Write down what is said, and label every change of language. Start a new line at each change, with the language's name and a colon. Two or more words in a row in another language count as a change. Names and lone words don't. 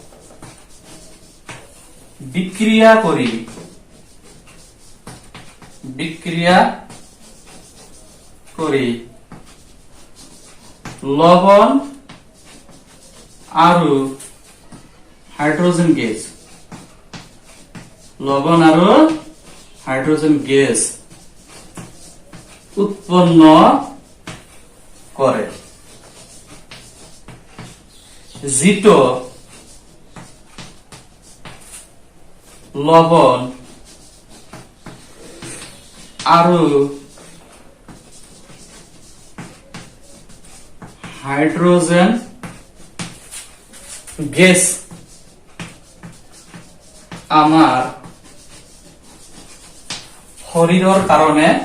Assamese: বিক্রিয়া কৰি লবণ আৰু হাইড্রোজেন গ্যাস উৎপন্ন করে যিটো লবণ আৰু হাইড্রোজেন গ্যাস আমাৰ শৰীৰৰ কাৰণে